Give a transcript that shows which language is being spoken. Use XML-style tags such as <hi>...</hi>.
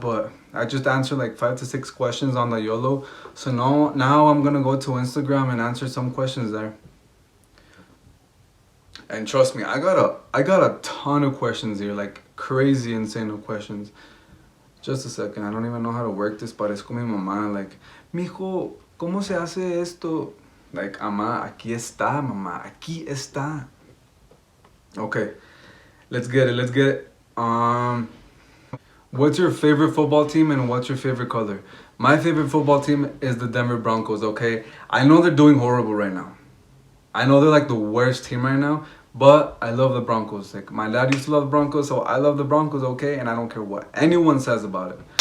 <en>But I just answered like 5 to 6 questions on the YOLO. So now I'm gonna go to Instagram and answer some questions there. And trust me, I got a ton of questions here, like crazy insane of questions. Just a second, I don't even know how to work this.</en> <es>Parezco mi mamá, like, mijo, ¿cómo se hace esto? Like, mamá, aquí está, mamá, aquí está.</es> <en>Okay, let's get it. What's your favorite football team and what's your favorite color? My favorite football team is the Denver Broncos, okay? I know they're doing horrible right now. I know they're like the worst team right now, but I love the Broncos. Like my dad used to love the Broncos, so I love the Broncos, okay? And I don't care what anyone says about it.</en>